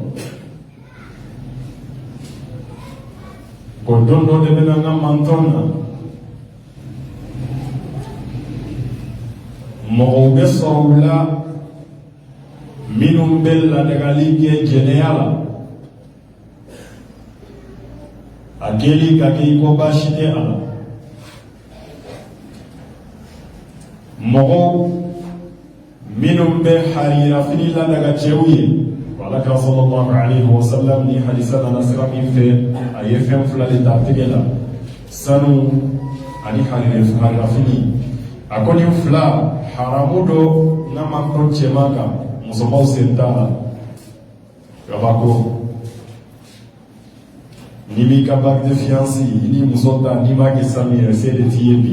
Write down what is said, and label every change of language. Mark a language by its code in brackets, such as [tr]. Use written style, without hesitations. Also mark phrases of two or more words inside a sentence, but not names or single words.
[bm] ko don dɔ de bɛna n ka mantɔn na, mɔgɔw bɛ sɔrɔ u la minnu bɛ ladagali kɛ jɛnɛya la, a kɛli ka kɛ i ko baasi tɛ a la. Mɔgɔw minnu bɛ harira fini la daga cɛw ye, Alaki [ar] صلى الله عليه وسلم [bm] ni hadisa nana sira min fɛ a ye fɛn fila de ta tɛgɛ la: sanu ani harira fini. A ko nin fila haramu dɔ n'a ma kɔn cɛman kan, musomanw sen t'a la. Kabako n'i b'i ka [fr] bague de fianci [bm] i ni muso ta n'i m'a kɛ sanu ye, se de t'i ye bi.